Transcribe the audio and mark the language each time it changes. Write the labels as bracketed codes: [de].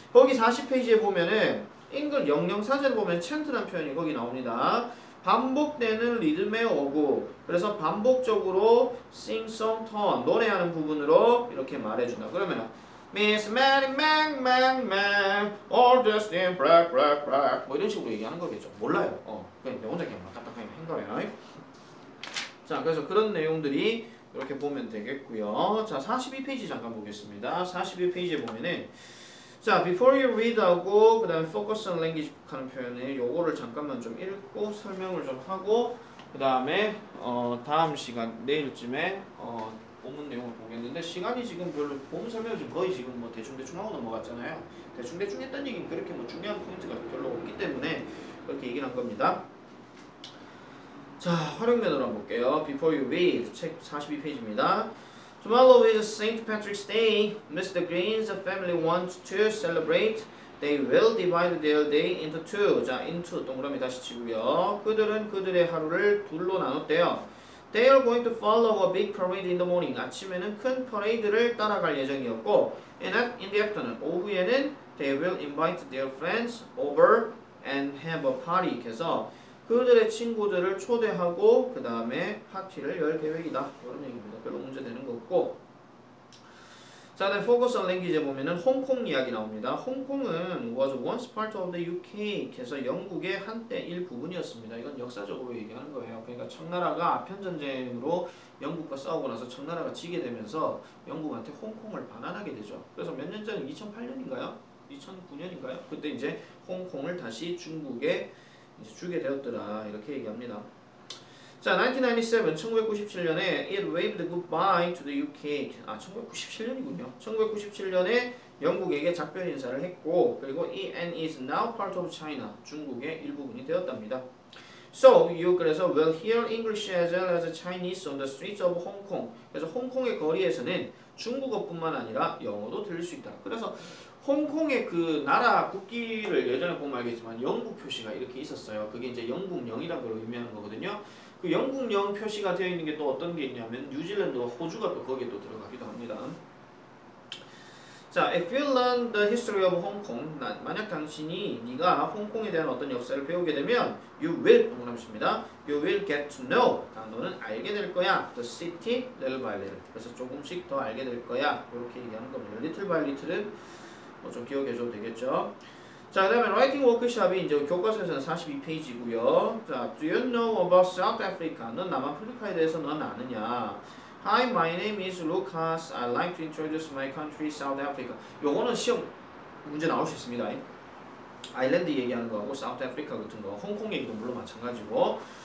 [ko] 거기 40페이지에 보면은 잉글 영영사전을 보면 chan트라는 표현이 거기 나옵니다. 반복되는 리듬의 어구. 그래서 반복적으로 sing, song, turn 노래하는 부분으로 이렇게 말해준다. [en] 그러면은 Miss Mary Mang Mang Mang All dressed in black black black [ko] 뭐 이런 식으로 얘기하는 거겠죠. 몰라요. 그냥 내 혼자 그냥 딱딱하게 한 거예요. 자, 그래서 그런 내용들이 이렇게 보면 되겠고요. 자, 42페이지 잠깐 보겠습니다. 42페이지에 보면은 자, before you read 하고 그 다음에 focus on language 하는 표현을 요거를 잠깐만 좀 읽고 설명을 좀 하고 그 다음에 다음 시간 내일쯤에 본문 내용을 보겠는데 시간이 지금 별로 본문 설명을 지금 거의 지금 뭐 대충 하고 넘어갔잖아요. 대충 했던 얘기는 그렇게 뭐 중요한 포인트가 별로 없기 때문에 그렇게 얘기를 한 겁니다. 자, 활용 매너로 한번 볼게요. [en] Before you read [ko] 책 42페이지입니다. [en] Tomorrow is St. Patrick's Day. Mr. Green's family wants to celebrate. They will divide their day into two. [ko] 자, into 동그라미 다시 치고요. 그들은 그들의 하루를 둘로 나눴대요. [en] They are going to follow a big parade in the morning. [ko] 아침에는 큰 퍼레이드를 따라갈 예정이었고, [en] in the afternoon, [ko] 오후에는 [en] they will invite their friends over and have a party. [ko] 그래서 그들의 친구들을 초대하고 그 다음에 파티를 열 계획이다. 이런 얘기입니다. 별로 문제되는 거 없고. 자, 다음 focus on language에 보면은 홍콩 이야기 나옵니다. [en] 홍콩은 was once part of the UK. [ko] 그래서 영국의 한때 일부분이었습니다. 이건 역사적으로 얘기하는 거예요. 그러니까 청나라가 아편 전쟁으로 영국과 싸우고 나서 청나라가 지게 되면서 영국한테 홍콩을 반환하게 되죠. 그래서 몇 년 전에 2008년인가요? 2009년인가요? 그때 이제 홍콩을 다시 중국에 이제 주게 되었더라. 이렇게 얘기합니다. [en] 자, 1997, 1997년에 it waved goodbye to the UK. [ko] 1997년이군요. 1997년에 영국에게 작별 인사를 했고, 그리고 [en] it is now part of China. [ko] 중국의 일부분이 되었답니다. [en] So, you 그래서 will hear English as well as Chinese on the streets of Hong Kong. [ko] 그래서 홍콩의 거리에서는 중국어뿐만 아니라 영어도 들을 수 있다. 그래서 홍콩의 그 나라 국기를 예전에 보면 알겠지만 영국 표시가 이렇게 있었어요. 그게 이제 영국령이라는 걸 의미하는 거거든요. 그 영국령 표시가 되어 있는 게 또 어떤 게 있냐면 뉴질랜드와 호주가 또 거기에 또 들어가기도 합니다. 자, [en] if you learn the history of Hong Kong, [ko] 만약 당신이 네가 홍콩에 대한 어떤 역사를 배우게 되면 [en] you will [ko] 동그라미입니다. [en] You will get to know. [ko] 너는 알게 될 거야. [en] The city little by little. [ko] 그래서 조금씩 더 알게 될 거야. 이렇게 얘기하는 겁니다. Little by little은 좀 기억해줘도 되겠죠. 자, 그 다음에 라이팅 워크숍이 이제 교과서에서는 42페이지고요. [en] 자, do you know about South Africa? [ko] 넌 남아프리카에 대해서 넌 아느냐? [en] Hi, my name is Lucas. I'd like to introduce my country, South Africa. [ko] 요거는 시험 문제 나올 수 있습니다. 아일랜드 얘기하는 거하고 사우스 아프리카 같은 거, 홍콩 얘기도 물론 마찬가지고.